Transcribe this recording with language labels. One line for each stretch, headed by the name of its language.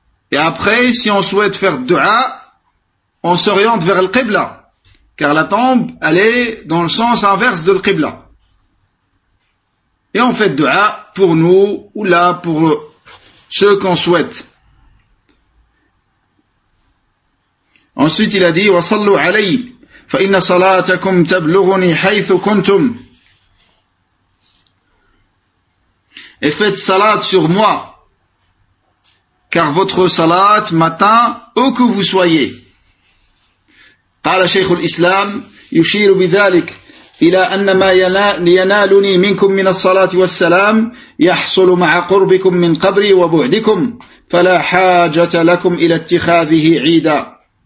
French: Et après, si on souhaite faire dua, on s'oriente vers le Qibla. Car la tombe, elle est dans le sens inverse de l'Qibla. Et on fait dua pour nous, ou là, pour ceux qu'on souhaite. Ensuite, il a dit,
Arabic: وَصَلُّوا عَلَيْهِ فَإِنَّ صَلَاتَكُمْ تَبْلُغُنِي حَيْثُ كُنْتُمْ.
French: Et faites salat sur moi, car votre salat m'atteint où que vous soyez.
Arabic: قال شيخ الإسلام يشير بذلك إلى أن ما ينالني منكم من الصلاة والسلام يحصل مع قربكم من قبري وبعدكم فلا حاجة لكم إلى اتخاذه عيدا.